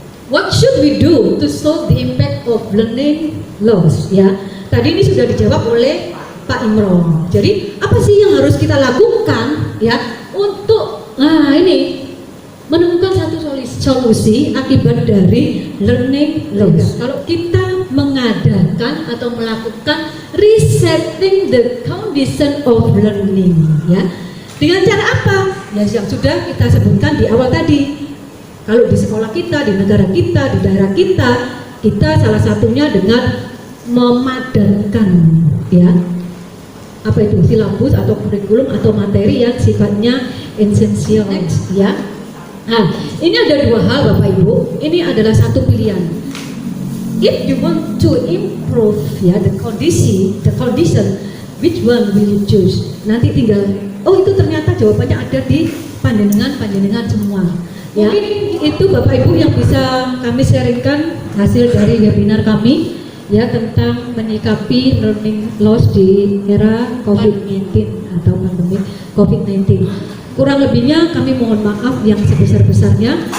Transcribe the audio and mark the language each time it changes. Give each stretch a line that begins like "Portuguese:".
English: What should we do to solve the impact of learning loss?
Indonesian: Ya, tadi ini sudah dijawab oleh Pak Imron. Jadi apa sih yang harus kita lakukan ya untuk ini menemukan satu solusi akibat dari learning loss? Kalau kita mengadakan atau melakukan
English: resetting the condition of learning,
Indonesian: ya, dengan cara apa? Ya, yang sudah kita sebutkan di awal tadi. Kalau di sekolah kita, di negara kita, di daerah kita, kita salah satunya dengan memadankan ya apa itu silabus atau kurikulum atau materi yang sifatnya esensial ya. Nah, ini ada dua hal Bapak Ibu, ini adalah satu pilihan.
English: If you want to improve ya the condition, which one will you choose?
Indonesian: Nanti tinggal, oh itu ternyata jawabannya ada di panjenengan semua. Ya, itu Bapak Ibu yang bisa kami sharingkan hasil dari webinar kami ya tentang menyikapi learning loss di era COVID-19 atau pandemi COVID-19. Kurang lebihnya kami mohon maaf yang sebesar-besarnya.